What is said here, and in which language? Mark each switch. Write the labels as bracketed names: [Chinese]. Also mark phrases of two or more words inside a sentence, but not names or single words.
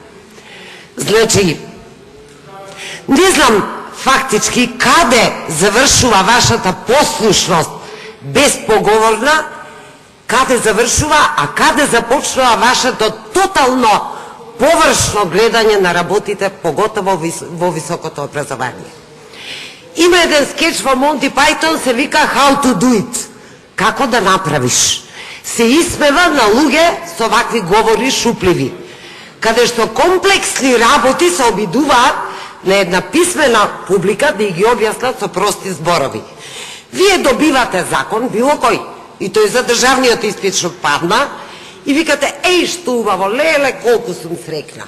[Macedonian] Значи, не знам фактички каде завршува вашата послушност безпоговорна, каде завршува, а каде започнува вашето тотално површно гледање на работите, поготово во високото образование. Има еден скеч во Монти Пајтон, се вика How to do it. Како да направиш? Се исмева на луѓе со вакви говори шупливи, каде што комплексни работи се обидуваат на една писмена публика да ги објаснат со прости зборови. Вие добивате закон, било кој, и тој за државниот испит што падна, и викате, еј, што убаво, леле, колку сум срекна.